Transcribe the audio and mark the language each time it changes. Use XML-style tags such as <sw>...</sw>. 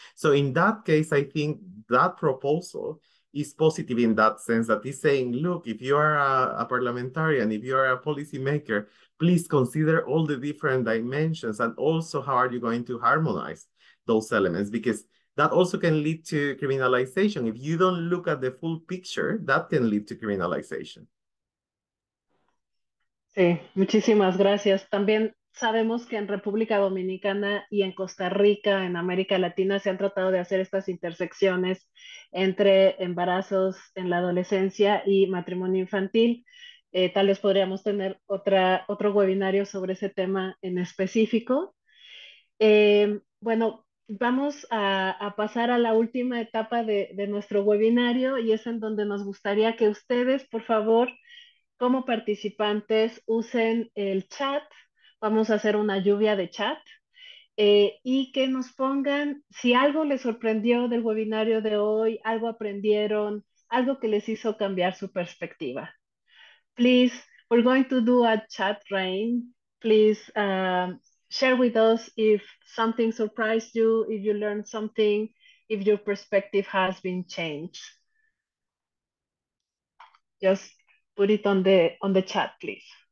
<en>So in that case, I think that proposal is positive in that sense, that is saying, look, if you are a parliamentarian, if you are a policymaker, please consider all the different dimensions and also how are you going to harmonize those elements, because that also can lead to criminalization. If you don't look at the full picture, that can lead to criminalization.</en> <es>Sí, muchísimas gracias. También sabemos que en República Dominicana y en Costa Rica, en América Latina, se han tratado de hacer estas intersecciones entre embarazos en la adolescencia y matrimonio infantil. Tal vez podríamos tener otro webinario sobre ese tema en específico. Bueno, vamos a pasar a la última etapa de nuestro webinario y es en donde nos gustaría que ustedes, por favor, como participantes, usen el chat. Vamos a hacer una lluvia de chat y que nos pongan si algo les sorprendió del webinario de hoy, algo aprendieron, algo que les hizo cambiar su perspectiva.</es> <en>Please, we're going to do a chat rain. Please share with us if something surprised you, if you learned something, if your perspective has been changed. Just put it on the chat, please.</en>